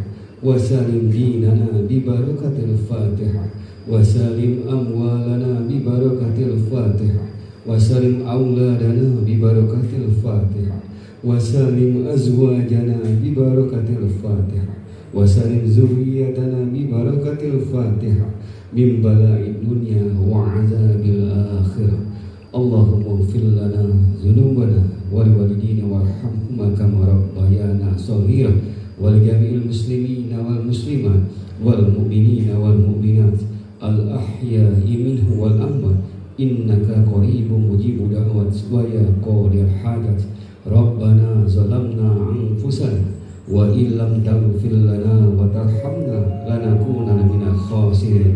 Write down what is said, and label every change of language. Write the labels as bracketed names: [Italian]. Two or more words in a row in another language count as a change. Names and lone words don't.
[Arabic] وسلم ديننا ببركة الفاتحة وسلم أموالنا ببركة الفاتحة وسلم أولادنا ببركة الفاتحة وسلم أزواجنا ببركة الفاتحة وسلم ذريتنا ببركة الفاتحة من بلاء الدنيا وعذاب الآخرة. اللهم اغفر لنا ذنوبنا ولوالدينا وارحمهما كما ربيانا صغيرا ولجميع المسلمين والمسلمات والمؤمنين والمؤمنات الأحياء منه والأموات إنك قريب مجيب الدعوات ويا قاضي الحاجات. ربنا ظلمنا أنفسنا وإن لم تغفر لنا وترحمنا لنكونن من الخاسرين.